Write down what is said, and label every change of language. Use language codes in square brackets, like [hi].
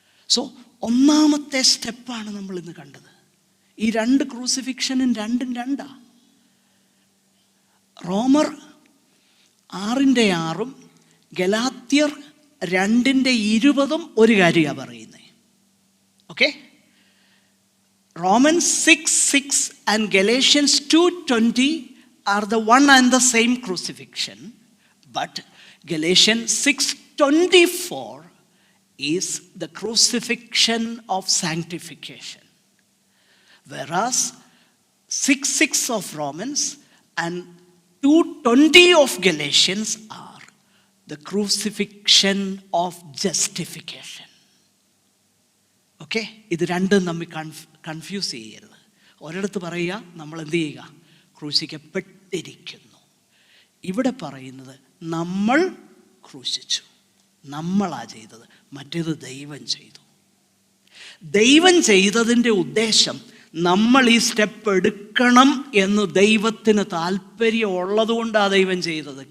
[ml] So ഒന്നാമത്തെ സ്റ്റെപ്പാണ് നമ്മൾ ഇന്ന് കണ്ടത്. ഈ രണ്ട് ക്രൂസിഫിക്ഷനും രണ്ടാ. റോമർ 6:6 ഗലാത്യർ 2:20 ഒരു കാര്യമാണ് പറയുന്നത്. [en] Okay, Romans 6:6 and Galatians 2:20 are the one and the same crucifixion, but Galatians 6:24 is the crucifixion of sanctification, whereas 6:6 of Romans and 2:20 of Galatians are the crucifixion of justification. [ml] Okay, ഇത് രണ്ടും തമ്മിൽ കൺഫ്യൂസ് ചെയ്യരുത്. ഒരിടത്ത് പറയുക നമ്മൾ എന്ത് ചെയ്യുക? ക്രൂശിക്കപ്പെട്ടിരിക്കുന്നു. ഇവിടെ പറയുന്നത് നമ്മൾ ക്രൂശിച്ചു, നമ്മളാ ചെയ്തത്. മറ്റേത് ദൈവം ചെയ്തു. ദൈവം ചെയ്തതിൻ്റെ ഉദ്ദേശം നമ്മൾ ഈ സ്റ്റെപ്പ് എടുക്കണം എന്ന് ദൈവത്തിന് താല്പര്യമുള്ളത് കൊണ്ടാണ് ദൈവം ചെയ്തത്.